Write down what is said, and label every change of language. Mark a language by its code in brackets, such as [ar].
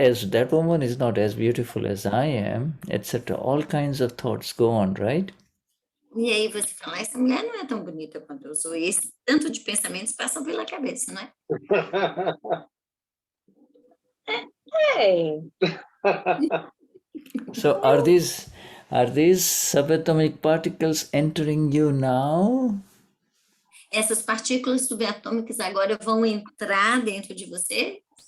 [en] That woman is not as beautiful as I am, etc. All kinds of thoughts go on, right? [pt] E aí você fala, essa mulher não é tão bonita quanto eu sou. E esse tanto de pensamentos passam pela cabeça, não é? [en] Hey. So are these subatomic particles entering you now? [pt] Essas partículas subatômicas agora vão entrar dentro de você?